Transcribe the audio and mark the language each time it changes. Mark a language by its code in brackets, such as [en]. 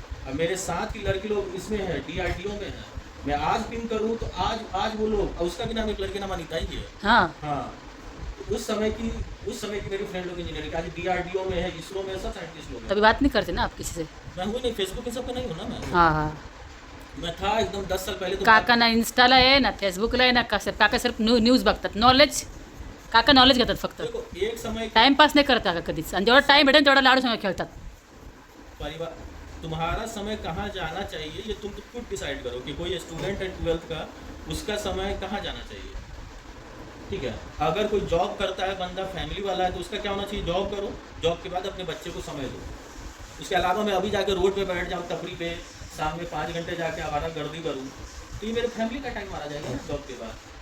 [hi] अब मेरे साथ की लड़की लोग इसमें है, DRDO में है. मैं आज पिन करूँ तो आज वो लोग, उसका भी नाम एक लड़के नाम अनिता ही है. हाँ हाँ, तो उस समय की मेरी फ्रेंड लोग इंजीनियरिंग आज DRDO में है, इसरो में, सब साइंटिस्ट लोग हैं. तभी बात नहीं करते ना आप किसी से. मैं हूँ नहीं, फेसबुक इन सब पे नहीं हूँ ना मैं. हाँ हाँ मैं था एकदम 10 साल पहले तो. [mr] काका ना इंस्टाला आहे ना फेसबुकला आहे ना काका सिर्फ न्यूज बघतात. नॉलेज काका नॉलेज घेतात फक्त. [hi] देखो एक समय [mr] टाइमपास नाही करत काका कधीच. आणि जेवढा टाइम भेटेल तेवढा लाडू संग खेळतात. [hi] परिवार, तुम्हारा समय कहाँ जाना चाहिए ये तुम खुद डिसाइड करो. कि कोई स्टूडेंट है 12th का, उसका समय कहाँ जाना चाहिए. ठीक है, अगर कोई जॉब करता है बंदा, फैमिली वाला है, तो उसका क्या होना चाहिए? जॉब करो, जॉब के बाद अपने बच्चे को समय दो. उसके अलावा मैं अभी जाकर रोड पे बैठ जाऊँ तफरी पे, शाम में 5 घंटे जाके आवारा गर्दी करूँ, तो ये मेरे फैमिली का टाइम मारा जाएगा जॉब के बाद.